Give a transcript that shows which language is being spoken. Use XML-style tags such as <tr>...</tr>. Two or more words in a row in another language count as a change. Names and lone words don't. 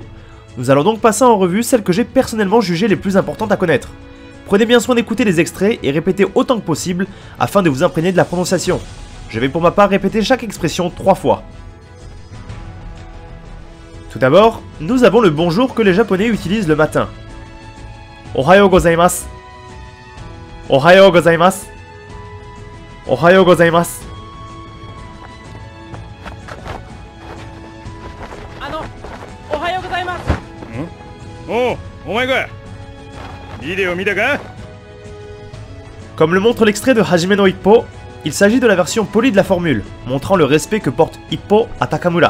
<fr>Nous allons donc passer en revue celles que j'ai personnellement jugées les plus importantes à connaître. Prenez bien soin d'écouter les extraits et répétez autant que possible afin de vous imprégner de la prononciation. Je vais pour ma part répéter chaque expression 3 fois. Tout d'abord, nous avons le bonjour que les japonais utilisent le matin.</fr> <ja>おはようございます。おはようございます. おはようございます.</ja> <fr>Comme le montre l'extrait de Hajime no Ippo, il s'agit de la version polie de la formule, montrant le respect que porte Ippo à Takamura.</fr>